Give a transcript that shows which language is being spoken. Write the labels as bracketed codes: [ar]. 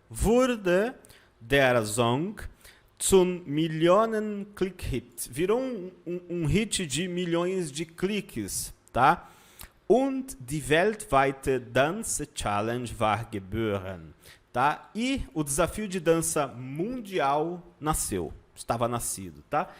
[de] Wurde der Song zum Millionen-Klick-Hit. [pt] Virou um hit de milhões de cliques, tá? [de] Und die weltweite Dance-Challenge war geboren, tá? [pt] E o desafio de dança mundial nasceu, estava nascido, tá?